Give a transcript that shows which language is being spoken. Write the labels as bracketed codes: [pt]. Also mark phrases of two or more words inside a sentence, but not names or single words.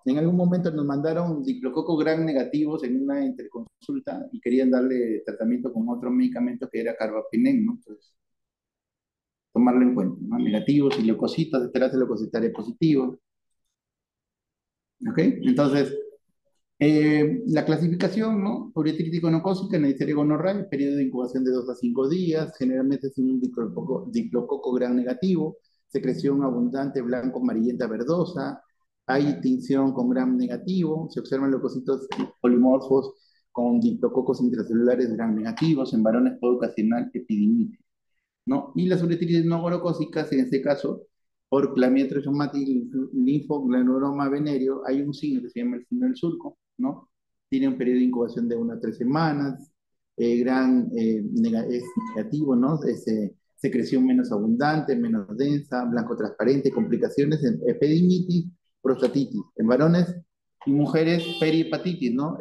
[es] En algún momento nos mandaron diplococos gram negativos en una interconsulta y querían darle tratamiento con otro medicamento que era carbapinen, ¿no? Entonces, tomarlo en cuenta, ¿no? Negativos y leucocitos, esperanza leucocitaria positivo, ¿ok? Entonces, la clasificación, ¿no? Uretritis gonocócica, Neisseria gonorrhoeae, periodo de incubación de 2 a 5 días, generalmente es un diplococo gram negativo, secreción abundante blanco amarillenta verdosa, hay tinción con gram negativo, se observan leucocitos polimorfos con diplococos intracelulares gram negativos, en varones puede ocasionar epidimitis, ¿no? Y las uretritis no gonocócicas, en este caso, por clamidia trachomatis linfogranuloma venéreo, hay un signo que se llama el signo del surco, ¿no? Tiene un periodo de incubación de 1 a 3 semanas, es negativo, ¿no? Secreción menos abundante, menos densa, blanco transparente, complicaciones en epididimitis, prostatitis. En varones y mujeres, perihepatitis, ¿no?